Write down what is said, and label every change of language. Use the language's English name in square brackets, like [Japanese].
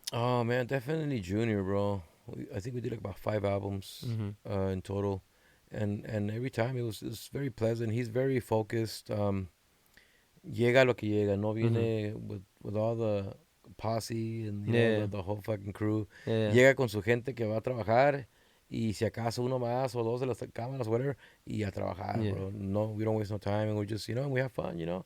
[English] Oh man, definitely Junior, bro. I think we did like about 5 albums in total, and every time it was very pleasant. He's very focused. [Spanish] Llega lo que llega. No viene [English] with all the posse and you know, the whole fucking crew. Yeah. [Spanish] Llega con su gente que va a trabajar. Y si acaso uno más o dos de las cámaras, whatever, y a trabajar, bro. [English] No, we don't waste no time, and we just, you know, we have fun, you know.